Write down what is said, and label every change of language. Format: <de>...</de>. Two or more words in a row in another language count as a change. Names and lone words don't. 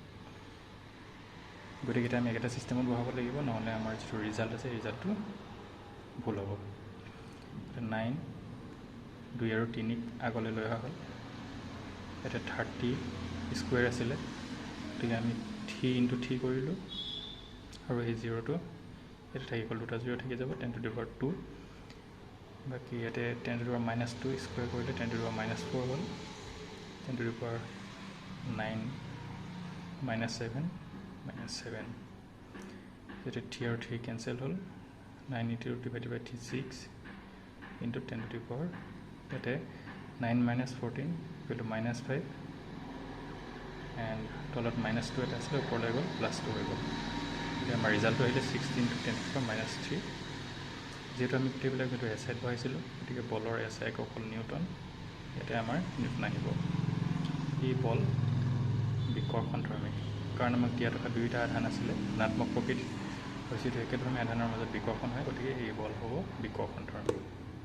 <as>গতিকে আমি এটা সিস্টেমত বহাব লাগিব নহলে আমাৰ যে ৰিজাল্ট আছে ৰিজাল্টটো ভুল হ'ব 9 2 আৰু 3 আগলৈ লৈ অহা হ'ল এটা 30 স্কয়াৰ আছিল গতিকে আমি 3 * 3 কৰিলো আৰু এই 0 টো এটা থাকি গ'ল দুটা 0 থাকি যাব</as> <en>10 to the power 2</en> <as>বাকি ইয়াতে</as> <en>10 to the power -2</en> <as>স্কয়াৰ কৰিলে</as> <en>10 to the power -4</en> <as>হ'ল</as> <en>10 to the</en> <as>power 9 -7 -7 ইয়াতে 3 আৰু 3 কেনসেল হ'ল</as> <en>9 divided by 6 into 10 to the power</en> <as>ইয়াতে 9 - 14</as> <en>equal to -5 and</en> <as>তলত -2 এটা আছে ওপৰলৈ গ'ল +2 হৈ গ'ল এতিয়া আমাৰ ৰিজাল্টটো আহিলে</as> <en>16 to 10 to the power -3</en> <as>যেটো আমি টেবুলত কিন্তু এসআই পাইছিলো গতিকে বলৰ এসআই হ'ল নিউটন এটা আমাৰ নিউটন আহিব এই বল বিকৰ্ষণ ধৰ্মী কাৰণ আমাক দিয়া থকা দুইটা আধান আছিল ঋণাত্মক প্ৰকৃতিৰ হৈছিল একেধৰণে আধানৰ মাজত বিকৰ্ষণ হয় গতিকে এই বল হ'ব বিকৰ্ষণ ধৰ্মী</as>